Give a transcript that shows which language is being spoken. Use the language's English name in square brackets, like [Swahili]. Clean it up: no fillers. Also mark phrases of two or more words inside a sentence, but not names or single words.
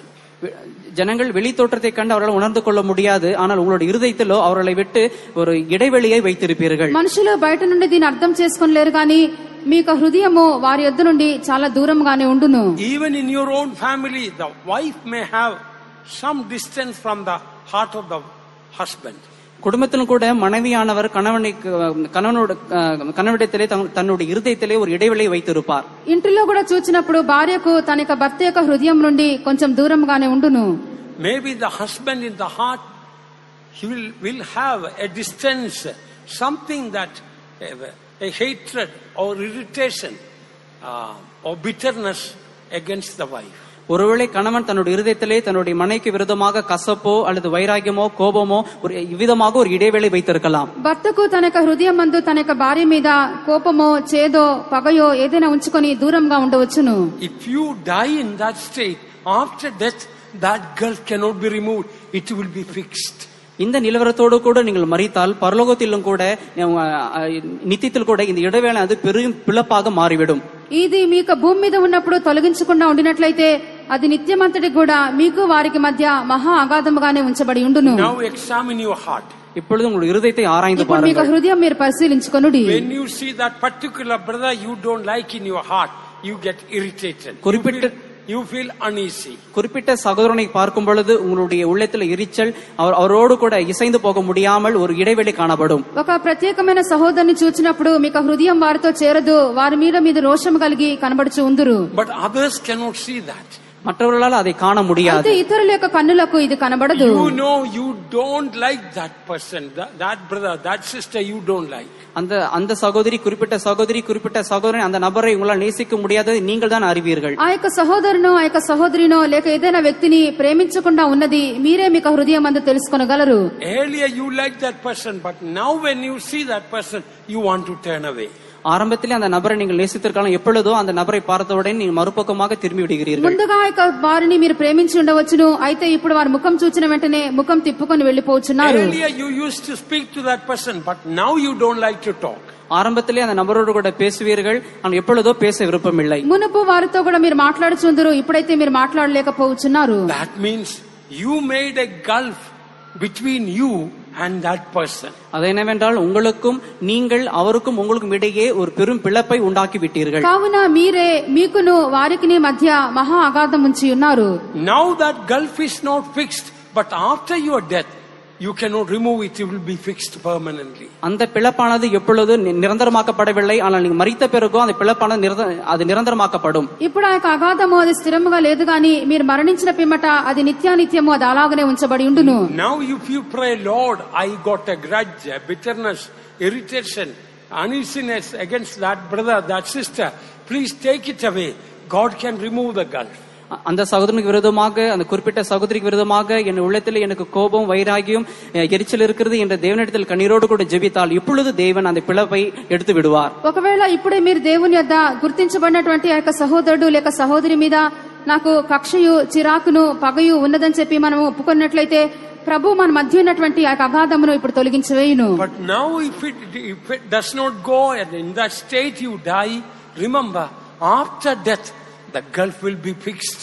[Tamil] ஜனங்கள் வெளி தோற்றத்தை கண்டு அவர்கள் உணர்ந்து கொள்ள முடியாது, ஆனால் உங்களுடைய இருதயத்திலோ அவர்களை விட்டு ஒரு இடைவெளியை வைத்திருப்பீர்கள். [Telugu] మనుషులు బయట నుండి దీన్ని అర్థం చేసుకోలేరు కానీ మీ యొక్క హృదయము వారి యొద్ద నుండి చాలా దూరంగానే ఉండును. [English] Even in your own family, the wife may have some distance from the heart of the husband. [Tamil] குடும்பத்திலும் கூட மனைவியானவர் கணவனிடத்திலே தன்னுடைய இருதயத்திலே ஒரு இடைவெளியை வைத்திருப்பார். [Telugu] ఇంటిలో కూడా చూచినప్పుడు భార్యకు తన యొక్క భర్త యొక్క హృదయం నుండి కొంచెం దూరంగానే ఉండును. [English] Maybe the husband in the heart, he will have a distance, something that a hatred or irritation or bitterness against the wife. [Tamil] ஒருவேளை கணவன் தன்னுடைய இருதயத்திலே தன்னுடைய மனைவிக்கு விரோதமாக கசப்போ அல்லது வைராகியமோ கோபமோ ஒரு விதமாக ஒரு இடைவேளை வைத்திருக்கலாம். [Telugu] భర్తకు తన యొక్క హృదయం నందు తన యొక్క భార్య మీద కోపమో చేదో పగయో ఏదైనా ఉంచుకొని దూరంగా ఉండవచ్చును. [English] If you die in that state, after death that gulf cannot be removed. It will be fixed. [Tamil] இந்த நிலவரத்தோடு கூட நீங்கள் மரித்தால் பரலோகத்திலும் கூட நித்தியத்தில் கூட இந்த இடைவேளை அது பெரும் பிளப்பாக மாறிவிடும். [Telugu] ఇది మీకు భూమి మీద ఉన్నప్పుడు తొలగించకుండా ఉండినట్లయితే అది నిత్యమంతటి కూడా మీకు వారికి మధ్య మహా అగాధముగానే ఉంచబడి ఉండును. [English] Now examine your heart. [Tamil] இப்பொழுது உங்கள் இருதயத்தை ஆராய்ந்து [Telugu] ఇప్పుడు మీకు [Tamil] பாருங்கள். [Telugu] హృదయం మీరు పరిశీలించుకొనుడి. [English] When you see that particular brother you don't like in your heart, you get irritated. You feel uneasy. [Tamil] குறிப்பிட்ட சகோதரனை பார்க்கும் பொழுது உங்களுடைய உள்ளத்தில் எரிச்சல், அவரோடு கூட இசைந்து போக முடியாமல் ஒரு இடைவெளி காணப்படும். [Telugu] ఒక ప్రత్యేకమైన సహోదరుని చూచినప్పుడు మీకు హృదయం వారితో చేరదు, వారి మీద మీరు రోషం కలిగి కనబడుచు ఉందురు. [English] But others cannot see that. [Tamil] மற்றவர்களால் அதை காண முடியாது. [Telugu] అయితే ఇతరుల యొక్క కన్నులకు ఇది కనబడదు. [English] You know you don't like that person, that brother, that sister you don't like. [Tamil] அந்த சகோதரி குறிப்பிட்ட சகோதரன் அந்த நபரை உங்களால் நேசிக்க முடியாதது நீங்கள் தான் அறிவீர்கள். [Telugu] ఆ యొక్క సహోదరునో ఆ యొక్క సహోదరినో లేక ఏదైనా వ్యక్తిని ప్రేమించకుండా ఉన్నది మీరే మీకు హృదయం అందు తెలుసుకొనగలరు. [English] Earlier you like that person, but now when you see that person you want to turn away. [Tamil] ஆரம்பத்திலே அந்த நபரை நீங்கள் நேசித்திருக்கலாம், எப்பொழுதோ அந்த நபரை பார்த்தவுடனே நீங்கள் மறுபக்கமாக திரும்பி விடுகிறீர்கள். [Telugu] ముందుగా ఆ వారిని మీరు ప్రేమించి ఉండవచ్చును, అయితే ఇప్పుడు వారి ముఖం చూచిన వెంటనే ముఖం తిప్పుకొని వెళ్లిపోతున్నారు. [English] Earlier you used to speak to that person, but now you don't like to talk. [Tamil] ஆரம்பத்திலே அந்த நபரோடு கூட பேசுவீர்கள், ஆனால் எப்பொழுதோ பேச விருப்பமில்லை. [Telugu] మునుపు వారితో కూడా మీరు మాట్లాడుచుందరు, ఇప్పుడైతే మీరు మాట్లాడలేకపోతున్నారు. [English] That means you made a gulf between you and that person. [Tamil] அது என்னவென்றால் உங்களுக்கும் நீங்கள் அவருக்கும் உங்களுக்கும் இடையே ஒரு பெரும் பிளப்பை உண்டாக்கி விட்டீர்கள். [Telugu] కావున మీరే మీకును వారికిని మధ్య మహా అగాధం ఉంచి ఉన్నారు. [English] Now that gulf is not fixed, but after your death you cannot remove it, it will be fixed permanently. [Tamil] அந்த பிளப்பானது எப்பொழுது நிரந்தரமாக்கப்படவில்லை, ஆனால் நீங்க மரித்த பிறகு அந்த பிளப்பானது அது நிரந்தரமாக்கப்படும். [Telugu] ఇప్పుడు ఆ యొక్క అగాధము అది స్థిరముగా లేదు గాని మీరు మరణించిన పిమ్మట అది నిత్యానిత్యము అది అలాగనే ఉంచబడి ఉండును. [English] Now if you pray, Lord, I got a grudge, a bitterness, irritation, uneasiness against that brother, that sister, please take it away, God can remove the gulf. [Tamil] அந்த சகோதரனுக்கு விரோதமாக, அந்த குறிப்பிட்ட சகோதரிக்கு விரோதமாக என் உள்ளத்தில் எனக்கு கோபம், வைராகியம், எரிச்சல் இருக்கிறது என்ற தேவனிடத்தில் கண்ணீரோடு கூட ஜெபித்தால் இப்பொழுது தேவன் அந்த பிளப்பை எடுத்து விடுவார். [Telugu] ఒకవేళ ఇప్పుడే మీరు దేవుని యొద్ద గుర్తించబడినటువంటి ఆ యొక్క సహోదరుడు లేక సహోదరి మీద నాకు కక్షయు, చిరాకును, పగయు ఉన్నదని చెప్పి మనం ఒప్పుకున్నట్లయితే ప్రభు మన మధ్య ఉన్నటువంటి ఆ అగాధమును ఇప్పుడు తొలగించవేయును. [English] But now if it does not go and in that state you die, remember after death the gulf will be fixed.